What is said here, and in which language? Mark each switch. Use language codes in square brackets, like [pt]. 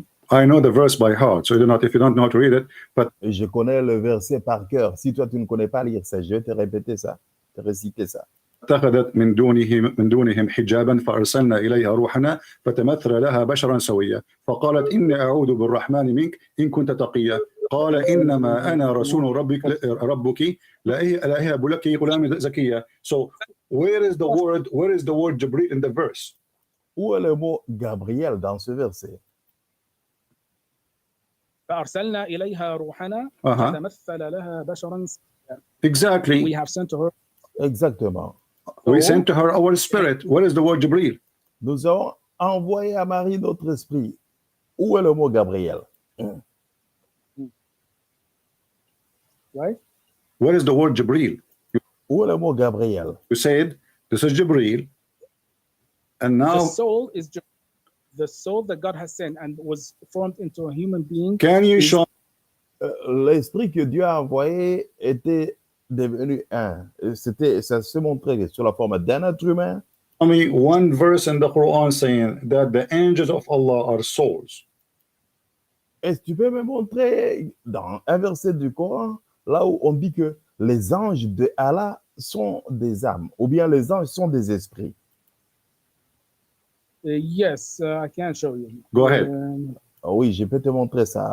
[en] I know the verse by heart, so if you don't know how to read it, but [fr] je connais le verset par cœur. Si toi tu ne connais pas lire ça, je vais te répéter ça, te réciter ça. [ar] اتخذت من دونهم حجابا فأرسلنا إليها روحنا فتمثل لها بشرا سويا فقالت إني أعوذ بالرحمن منك إن كنت تقيا قال إنما أنا رسول ربك لا أهب لك غلام زكيا. [en] So where is the word Jibril in the verse? [fr] Où est le mot Gabriel dans ce verset? [ar] فأرسلنا إليها روحنا فتمثل لها بشرا سويا. [en] Exactly. We have sent to her. [fr] Exactement. [en] We sent to her our spirit. What is the word Jibril? [fr] Nous avons envoyé à Marie notre esprit. Où est le mot Gabriel? [en] Right? What is the word Jibril? [fr] Où est le mot Gabriel? [en] You said this is Jibril, and now the soul is the soul that God has sent and was formed into a human being. Can you show? [fr] L'esprit que Dieu a envoyé était devenu un. Ça se montrait sur la forme d'un être humain. [en] I mean, one verse in the Quran saying that the angels of Allah are souls. [fr] Est-ce que tu peux me montrer dans un verset du Coran là où on dit que les anges de Allah sont des âmes ou bien les anges sont des esprits? [en] Yes, I can show you. Go ahead. [fr] Oui, je peux te montrer ça.